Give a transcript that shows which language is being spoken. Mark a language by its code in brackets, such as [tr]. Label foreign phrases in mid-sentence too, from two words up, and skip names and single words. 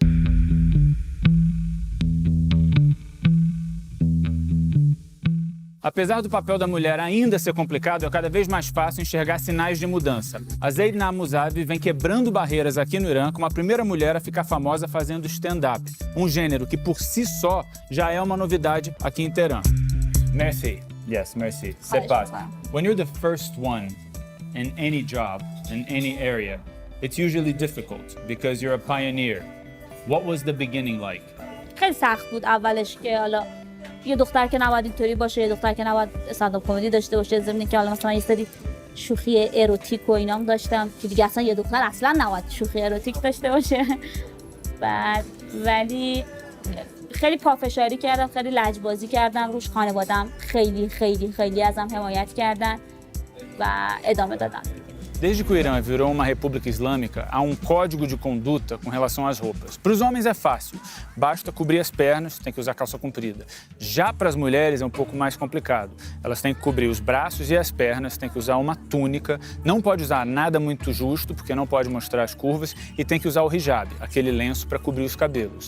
[pt] Apesar do papel da mulher ainda ser complicado, é cada vez mais fácil enxergar sinais de mudança. A Zaydna Musavi vem quebrando barreiras aqui no Irã como a primeira mulher a ficar famosa fazendo stand-up, um gênero que por si só já é uma novidade aqui em Teherã. [fr] Merci. Yes, merci. C'est pas. [en] When you're the first one in any job, in any area, it's usually difficult because you're a pioneer. What was the beginning like? [fa] خیلی سخت بود اولش که حالا یه دختر که نباید اینطوری باشه، یه دختر که نباید [en] stand-up comedy [fa] داشته باشه، ضمن که حالا مثلا یه سری شوخی اروتیک و اینام داشتم که دیگه اصلا یه دختر اصلا نباید شوخی اروتیک داشته باشه. بعد ولی خیلی پافشاری کردم، خیلی لجبازی کردم روش، خانواده‌ام خیلی خیلی خیلی ازم حمایت کردن و ادامه دادم. [pt] Desde que o Irã virou uma república islâmica, há um código de conduta com relação às roupas. Para os homens é fácil, basta cobrir as pernas, tem que usar calça comprida. Já para as mulheres é um pouco mais complicado. Elas têm que cobrir os braços e as pernas, têm que usar uma túnica, não pode usar nada muito justo, porque não pode mostrar as curvas, e tem que usar o hijab, aquele lenço para cobrir os cabelos.